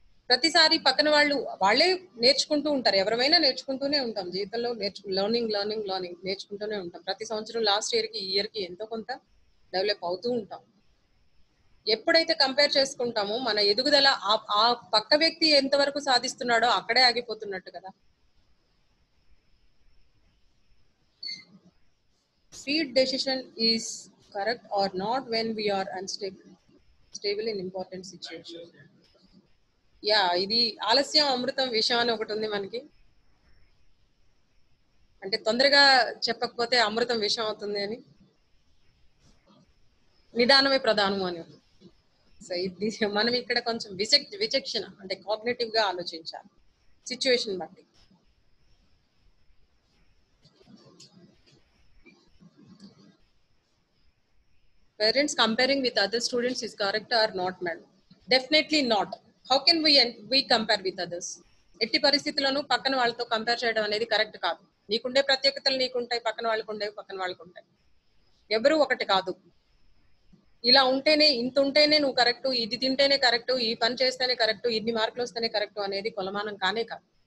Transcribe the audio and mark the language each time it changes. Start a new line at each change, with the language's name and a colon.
Telugu: ప్రతిసారి పక్కన వాళ్ళే నేర్చుకుంటూ ఉంటారు. ఎవరైనా నేర్చుకుంటూనే ఉంటాం జీవితంలో, లర్నింగ్ నేర్చుకుంటూనే ఉంటాం. ప్రతి సంవత్సరం లాస్ట్ ఈ ఇయర్ కి ఎంతో కొంత డెవలప్ అవుతూ ఉంటాం. ఎప్పుడైతే కంపేర్ చేసుకుంటామో మన ఎదుగుదల ఆ పక్క వ్యక్తి ఎంతవరకు సాధిస్తున్నాడో అక్కడే ఆగిపోతున్నట్టు కదా.
English: Speed decision is correct or not when we are stable in important situation.
Telugu: ఇది ఆలస్యం అమృతం విషయం అని ఒకటి ఉంది మనకి. అంటే తొందరగా చెప్పకపోతే అమృతం విషయం అవుతుంది అని, నిదానమే ప్రధానము అని. సో ఇది మనం ఇక్కడ కొంచెం విచక్షణ అంటే కాగ్నిటివ్ గా ఆలోచించాలి సిచ్యువేషన్ బట్టి.
English: Parents comparing with other students is correct or not, madam? Definitely not. How can we compare with others?
Telugu: ఎట్టి పరిస్థితుల్లోనూ పక్కన వాళ్ళతో కంపేర్ చేయడం అనేది కరెక్ట్ కాదు. నీకుండే ప్రత్యేకతలు నీకుంటాయి, పక్కన వాళ్ళకు ఉంటాయి. ఎవరు ఒకటి కాదు. ఇలా ఉంటేనే ఇంత ఉంటేనే నువ్వు కరెక్ట్, ఇది తింటేనే కరెక్ట్, ఈ పని చేస్తేనే కరెక్ట్, ఇన్ని మార్కులు వస్తేనే కరెక్ట్ అనేది కొలమానం కానే కాదు.